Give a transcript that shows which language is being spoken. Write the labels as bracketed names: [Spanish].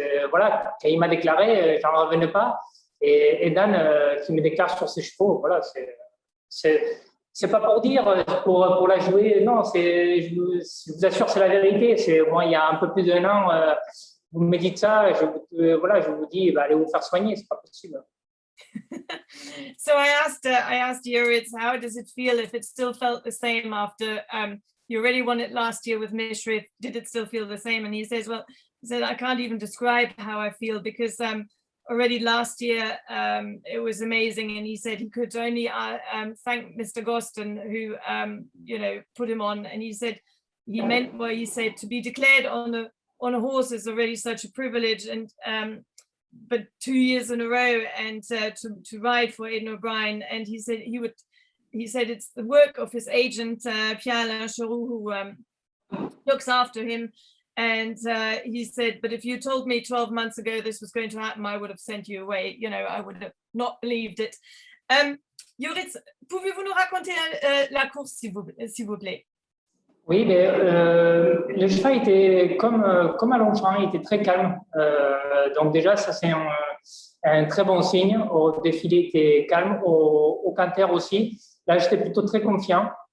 [French] Voilà, quand il m'a déclaré, j'en revenais pas. Et Dan qui me déclare sur ses chevaux, voilà, c'est pas pour dire, pour la jouer. Non, je vous assure, c'est la vérité. Moi, il y a un peu plus d'un an, vous me dites ça, je vous dis, allez vous faire soigner, c'est pas possible. [English] So I asked Joris, how does it feel if it still felt the same after you already won it last year with Mishriff? Did it still feel the same? And he says, well, I can't even describe how I feel because already last year it was amazing. And he said he could only thank Mr. Gosden who put him on. And he said he meant what he said, to be declared on a horse is already such a privilege, and but 2 years in a row, and to ride for Aidan O'Brien. And he said it's the work of his agent Pierre-Alain Chiraud, who looks after him. And he said, but if you told me 12 months ago this was going to happen, I would have sent you away. I would have not believed it. [French] Joris, pouvez-vous nous raconter la course, s'il vous plaît? Oui, mais le cheval était comme à Longchamp, il était très calme. Donc déjà, ça c'est un très bon signe. Au défilé, il était calme. Au canter aussi. Là, j'étais plutôt très confiant.